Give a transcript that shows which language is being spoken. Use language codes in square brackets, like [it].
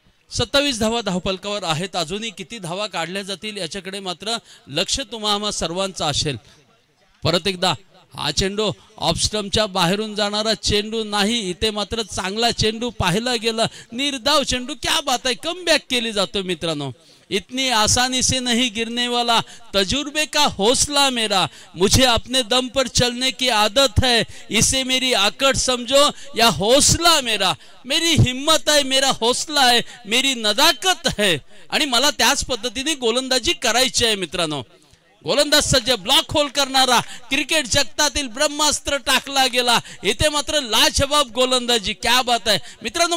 [mr] सत्तावीस धावा धावफलकावर आहेत. अजूनही किती धावा काढल्या जातील याच्याकडे मात्र लक्ष तुम्हा सर्वांचं असेल. परत एकदा हा चेंडू ऑफस्टंपच्या बाहेरून जाणारा चेंडू नाही, इथे मात्र चांगला चेंडू पाहिला गेला, निर्धाव चेंडू. [hi] क्या बात [mr] आहे, कमबॅक केली जातो मित्रांनो. [hi] इतनी आसानी से नहीं गिरने वाला तजुर्बे का हौसला मेरा, मुझे अपने दम पर चलने की आदत है, इसे मेरी आकड़ समझो या हौसला मेरा. मेरी हिम्मत है, मेरा हौसला है, मेरी नदाकत है [mr] आणि मला त्याच पद्धतीने गोलंदाजी करायची आहे मित्रांनो. गोलंदाज सज्ज, ब्लॉक होल करणारा, क्रिकेट जगतातील ब्रह्मास्त्र टाकला गेला. इथे मात्र लाजवाब गोलंदाजी. [hi] क्या बात [mr] आहे मित्रांनो.